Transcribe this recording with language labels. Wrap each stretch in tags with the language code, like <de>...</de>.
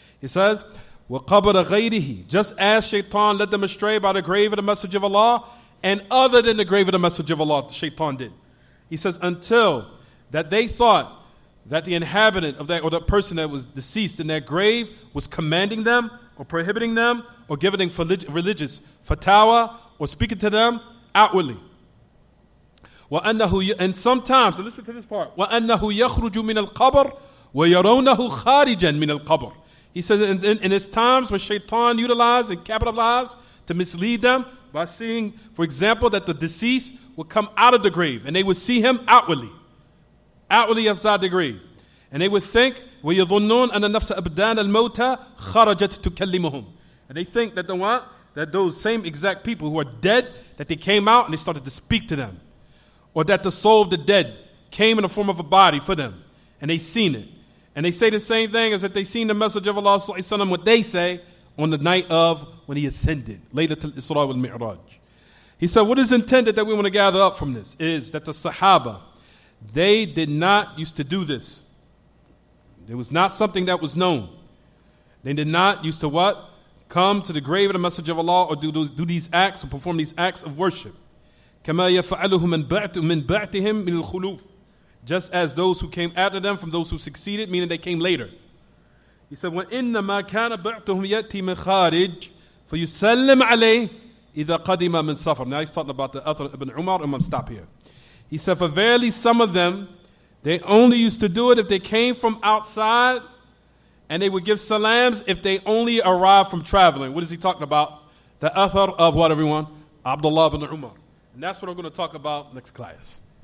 <en>He says,</en> <ar>وَقَبْرَ غَيْرِهِ.</ar> <en>Just as Shaitan led them astray by the grave of the Messenger of Allah, and other than the grave of the Messenger of Allah, Shaitan did. He says, until that they thought that the inhabitant of that, or the person that was deceased in that grave, was commanding them, or prohibiting them, or giving them religious fatwa, or speaking to them outwardly. And sometimes, listen to this part,</en> <ar>وَأَنَّهُ يَخْرُجُ مِنَ الْقَبْرِ وَيَرَوْنَهُ خَارِجًا مِنَ الْقَبْرِ.</ar> <en>He says in his times when Shaitan utilized and capitalized to mislead them by seeing, for example, that the deceased would come out of the grave, and they would see him outwardly outside the grave. And they would think,</en> <ar>وَيَظُنُّونَ أَنَّ النَّفْسَ أَبْدَانَ الْمَوْتَى خَرَجَتْ تُكَلِّمُهُم.</ar> <en>And they think that that those same exact people who are dead, that they came out and they started to speak to them. Or that the soul of the dead came in the form of a body for them, and they seen it. And they say the same thing as that they seen the message of Allah sallallahu alaihi wasallam, what they say on the night of when he ascended, Laylatul Isra wal Mi'raj. He said, what is intended that we want to gather up from this is that the Sahaba, they did not used to do this. It was not something that was known. They did not used to what? Come to the grave of the Messenger of Allah or do these acts or perform these acts of worship.</en> <ar>كَمَا يَفْعَلُهُ مِنْ بَعْتِهِمْ مِنَ الْخُلُوفِ.</ar> <en>Just as those who came after them from those who succeeded, meaning they came later. He said,</en> <ar>وَإِنَّمَا كَانَ بَعْتُهُمْ يَأْتِي مِنْ خَارِجٍ فَيُسَلِّمْ عَلَيْهِ إِذَا قَدِمَ مِنْ سَفَرٍ.</ar> <en>Now he's talking about the Athar ibn Umar. I'm going to stop here. He said, for verily some of them, they only used to do it if they came from outside, and they would give salams if they only arrived from traveling. What is he talking about? The Athar of what, everyone? Abdullah ibn Umar. And that's what I'm going to talk about next class.</en>